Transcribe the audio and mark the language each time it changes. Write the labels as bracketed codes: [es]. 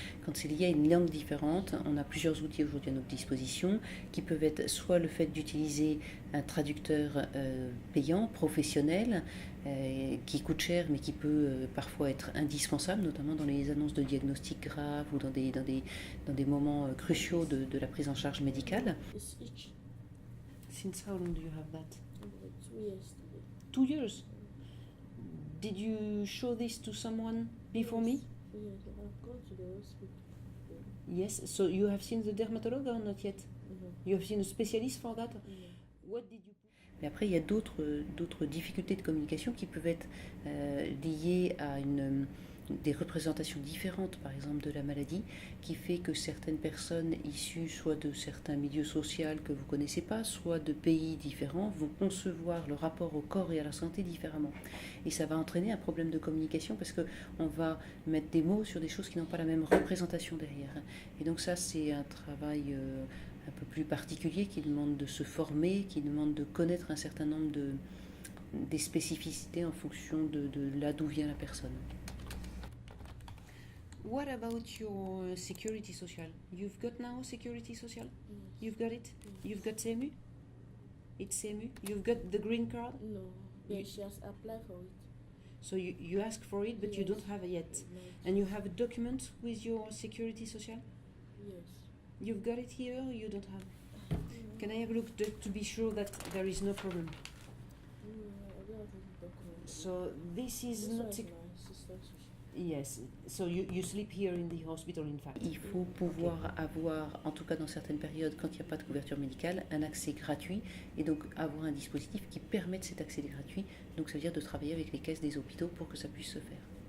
[fr] Quand c'est lié à une langue différente, on a plusieurs outils aujourd'hui à notre disposition qui peuvent être soit le fait d'utiliser un traducteur payant, professionnel, qui coûte cher mais qui peut parfois être indispensable, notamment dans les annonces de diagnostic graves ou dans des moments cruciaux de la prise en charge médicale. [en] Since how long do you have that? 2 years. 2 years. Did you show this to someone before me? Yes, I've gone to the hospital. Yes. So you have seen the dermatologist or not yet? Mm-hmm. You have seen a specialist for that? Mm-hmm. What did you? [fr] Mais après, il y a d'autres difficultés de communication qui peuvent être liées à des représentations différentes, par exemple, de la maladie, qui fait que certaines personnes issues soit de certains milieux sociaux que vous ne connaissez pas, soit de pays différents, vont concevoir le rapport au corps et à la santé différemment. Et ça va entraîner un problème de communication parce qu'on va mettre des mots sur des choses qui n'ont pas la même représentation derrière. Et donc ça, c'est un travail un peu plus particulier qui demande de se former, qui demande de connaître un certain nombre des spécificités en fonction de là d'où vient la personne. [en] What about your security social? You've got now security social? Yes. You've got it? Yes. You've got CMU? It's CMU? You've got the green card? No. Yeah, she has applied for it. So you ask for it, but you Yes. don't have it yet. No. And you have a document with your security social? Yes. You've got it here, or you don't have it? Can I have a look to be sure that there is no problem? I don't have any document. So this is This one not... is my sister's social. Yes, so you sleep here in the hospital in fact. [fr] Il faut pouvoir avoir, en tout cas dans certaines périodes, quand il n'y a pas de couverture médicale, un accès gratuit et donc avoir un dispositif qui permette cet accès gratuit. Donc ça veut dire de travailler avec les caisses des hôpitaux pour que ça puisse se faire.